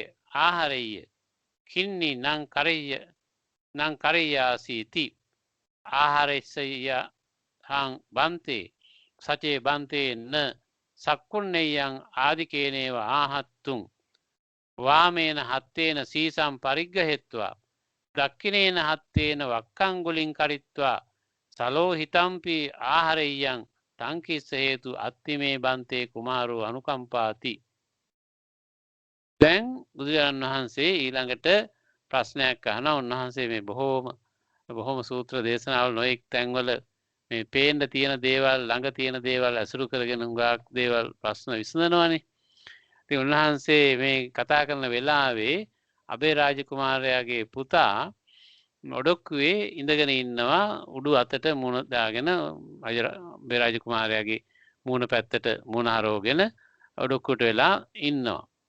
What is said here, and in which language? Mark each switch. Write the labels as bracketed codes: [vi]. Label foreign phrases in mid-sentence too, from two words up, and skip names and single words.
[pi] ආහාරෙය්‍ය කින්නි නං කරෙය්‍යාසීති ආහාරෙස්සය හං බන්තේ සචේ බන්තේ න සක්කුන්නේයං ආදිකේනේව ආහත්තුං වාමේන හත්තේන සීසම් පරිග්ගහෙත්වා දක්ඛිනේන හත්තේන වක්කංගුලින් කරිත්වා සලෝ හිතම්පි ආහාරෙය්‍යං තංකිස්ස හේතු අත්තිමේ බන්තේ කුමාරෝ අනුකම්පාති. [si] දැන් බුදුරජාණන් වහන්සේ ඊළඟට ප්‍රශ්නයක් අහනවා. උන්වහන්සේ මේ බොහෝම සූත්‍ර දේශනාවල නොඑක් තැන්වල මේ පේන්න තියෙන දේවල් ළඟ තියෙන දේවල් අසුරු කරගෙන උගාක් දේවල් ප්‍රශ්න විසඳනවානේ. ඉතින් උන්වහන්සේ මේ කතා කරන වෙලාවේ අබේරාජ කුමාරයාගේ පුතා ඔඩොක්කුවේ ඉඳගෙන ඉන්නවා උඩු අතට මුණ දාගෙන අබේරාජ කුමාරයාගේ මූණ පැත්තට මුණ හරවගෙන ඔඩොක්කුවට වෙලා ඉන්නවා.